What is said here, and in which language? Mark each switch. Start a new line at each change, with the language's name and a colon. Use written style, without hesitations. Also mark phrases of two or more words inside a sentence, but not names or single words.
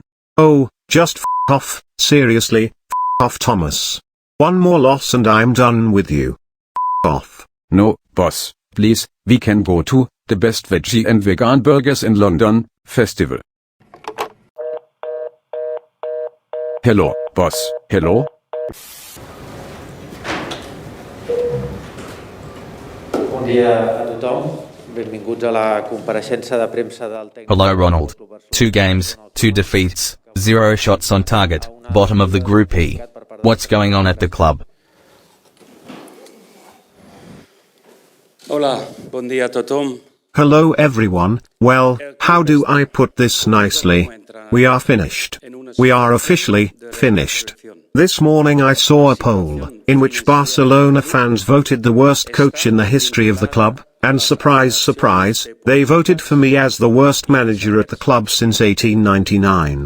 English: Oh, just f*** off, seriously, f*** off Thomas. One more loss and I'm done with you. F*** off. No, boss, please, we can go to the best veggie and vegan burgers in London festival. Hello, boss, hello?
Catalan: Bon dia a tothom. Benvinguts a la compareixença de premsa del tècnic.
English: Hello Ronald. 2 games, 2 defeats, 0 shots on target, bottom of the Group E. What's going on at the club?
Catalan: Hola, bon dia a tothom.
English: Hello everyone. Well, how do I put this nicely? We are finished. We are officially finished. This morning I saw a poll, in which Barcelona fans voted the worst coach in the history of the club, and surprise surprise, they voted for me as the worst manager at the club since 1899.